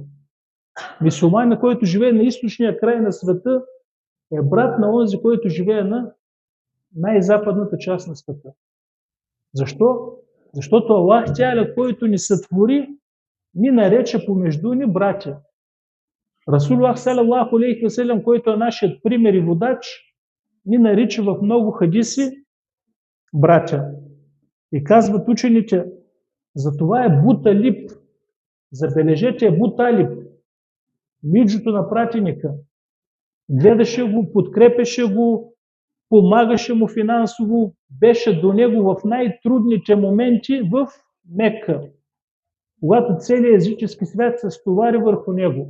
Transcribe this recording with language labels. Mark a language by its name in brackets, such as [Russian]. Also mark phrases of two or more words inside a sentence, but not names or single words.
[Bulgarian] Мюсюлманина, който живее на източния край на света, е брат на онзи, който живее на най-западната част на света. Защо? Защото Аллах Тяля, който ни сътвори, ни нарече помежду ни братя. [Arabic] Расулуллах صلى الله عليه وسلم, [Bulgarian] който е нашият пример и водач, ни нарича в много хадиси братя. И казват учените, затова е Буталиб. Забележете, е Буталиб, миджото на пратеника. Гледаше го, подкрепеше го, помагаше му финансово, беше до него в най-трудните моменти в Мекка, когато целият езически свят се стовари върху него.